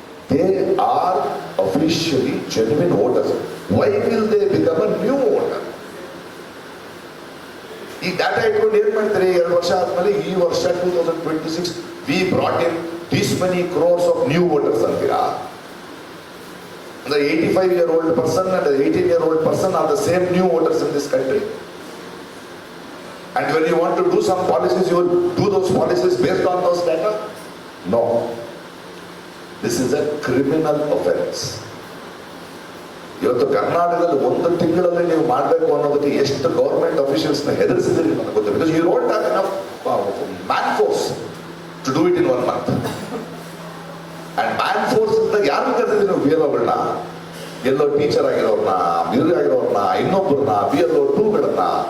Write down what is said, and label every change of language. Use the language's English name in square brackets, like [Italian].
[English] They are officially genuine voters. Why will they become a new voter? [Kannada] ಈ data ಇಟ್ಕೊಂಡು ಏನ್ ಮಾಡ್ತಾರೆ? 2 ವರ್ಷ ಆದ್ಮೇಲೆ ಈ ವರ್ಷ 2026 [English] we brought in this many crores of new voters [Kannada] ಅಂತೀರಾ? [English] The 85-year-old person and the 18-year-old person are the same new voters in this country. And when you want to do some policies, you will do those policies based on those data? No. This is a criminal offense. [Kannada] ಇವತ್ತು ಕರ್ನಾಟಕದಲ್ಲಿ 1 ತಿಂಗಳಲ್ಲಿ ನೀವು ಮಾಡಬೇಕು ಅನ್ನೋದಕ್ಕೆ ಎಷ್ಟು government ಅಫಿಷಿಯಲ್ಸ್ನ ಹೆದರಿಸಿದ್ರಿ ನನಗೆ ಗೊತ್ತಿಲ್ಲ. [English] Because you don't have enough man force to do it in 1 month. [Kannada] And man force ಅಂತ ಯಾರು ಕರೆದಿದ್ರಿ ನೀವು? BLOಗಳನ್ನ, ಎಲ್ಲೋ ಟೀಚರ್ ಆಗಿರೋರ್ನ, ಮ್ಯೂಸಿಕ್ ಆಗಿರೋರ್ನ, ಇನ್ನೊಬ್ಬರನ್ನ, BLO 2ಗಳನ್ನ.